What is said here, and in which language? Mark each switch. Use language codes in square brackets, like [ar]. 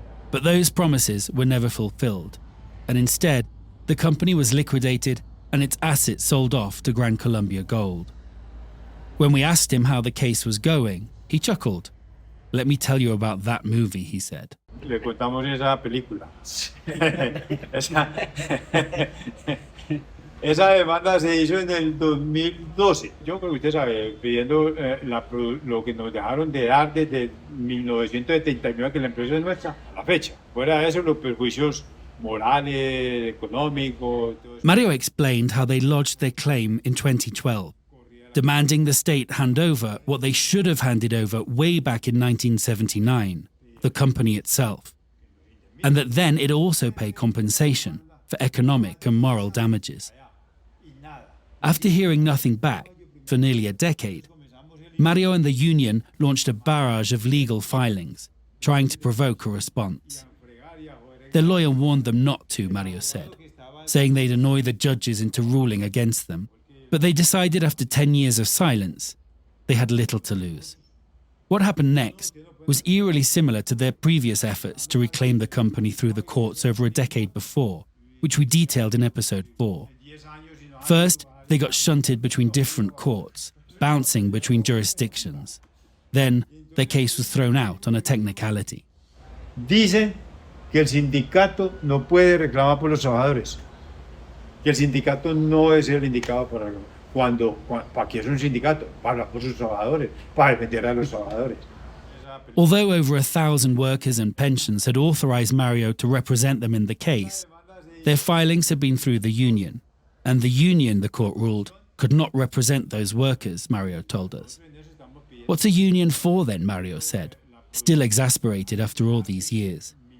[en] But those promises were never fulfilled, and instead, the company was liquidated and its assets sold off to Gran Colombia Gold. When we asked him how the case was going, he chuckled. "Let me tell you about that movie," he said. [es] Le contamos esa película. Esa demanda se hizo en el 2012. Yo creo que usted sabe, pidiendo lo que nos dejaron de dar desde 1979, que la empresa es nuestra, a la fecha. Fuera de eso, los perjuicios morales, económicos. [en] Mario explained how they lodged their claim in 2012, demanding the state hand over what they should have handed over way back in 1979, the company itself, and that then it also pay compensation for economic and moral damages. After hearing nothing back for nearly a decade, Mario and the union launched a barrage of legal filings, trying to provoke a response. Their lawyer warned them not to, Mario said, saying they'd annoy the judges into ruling against them. But they decided after 10 years of silence, they had little to lose. What happened next was eerily similar to their previous efforts to reclaim the company through the courts over a decade before, which we detailed in episode 4. First, they got shunted between different courts, bouncing between jurisdictions. Then, their case was thrown out on a technicality. [es] Dicen que el sindicato no puede reclamar por los trabajadores. Que el sindicato no es el indicado para qué es un sindicato, para por sus trabajadores, para defender a los trabajadores. [en] Although over 1,000 workers and pensions had authorized Mario to represent them in the case, their filings had been through the union, and the union, the court ruled, could not represent those workers, Mario told us. What's a union for then, Mario said, still exasperated after all these years.